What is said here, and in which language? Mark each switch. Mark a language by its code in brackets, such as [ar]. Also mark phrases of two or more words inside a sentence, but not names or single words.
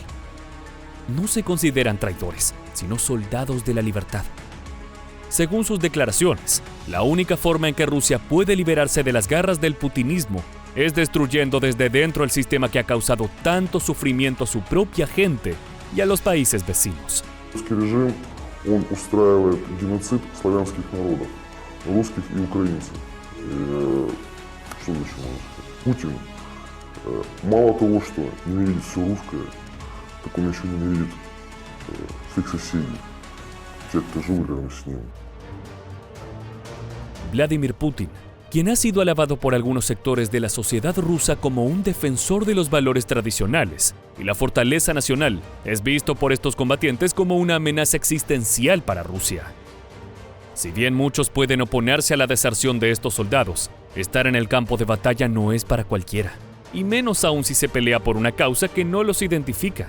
[es] No se consideran traidores, sino soldados de la libertad. Según sus declaraciones, la única forma en que Rusia puede liberarse de las garras del putinismo es destruyendo desde dentro el sistema que ha causado tanto sufrimiento a su propia gente y a los países vecinos. [ru] Русский режим, он устраивает геноцид славянских народов, русских и украинцев. Что еще можно сказать? Путин мало того, что ненавидит все русское, так он еще ненавидит своих соседей, тех, кто живут рядом с ним. [es] Vladimir Putin, quien ha sido alabado por algunos sectores de la sociedad rusa como un defensor de los valores tradicionales y la fortaleza nacional, es visto por estos combatientes como una amenaza existencial para Rusia. Si bien muchos pueden oponerse a la deserción de estos soldados, estar en el campo de batalla no es para cualquiera, y menos aún si se pelea por una causa que no los identifica.